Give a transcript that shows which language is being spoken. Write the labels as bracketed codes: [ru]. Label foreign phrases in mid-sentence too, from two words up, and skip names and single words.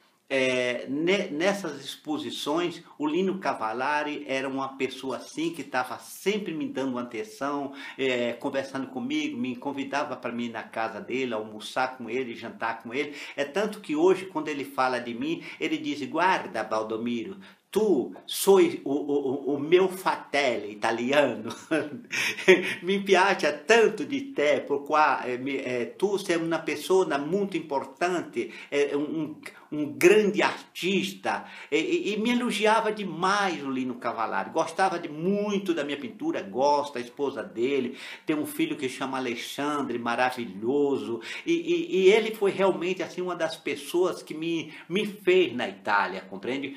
[pt] Nessas exposições, o Lino Cavallari era uma pessoa assim que estava sempre me dando atenção, conversando comigo, me convidava para mim ir na casa dele, almoçar com ele, jantar com ele. É tanto que hoje, quando ele fala de mim, ele diz: guarda, Baldomiro, tu sois o meu [it] fratello italiano, mi piace tanto di te, [pt] por [it] tu sei [pt] uma pessoa muito importante, um grande artista, e me elogiava demais o Lino Cavallari, gostava muito da minha pintura, gosta, a esposa dele, tem um filho que chama Alexandre, maravilhoso, e ele foi realmente assim uma das pessoas que me fez na Itália, compreende?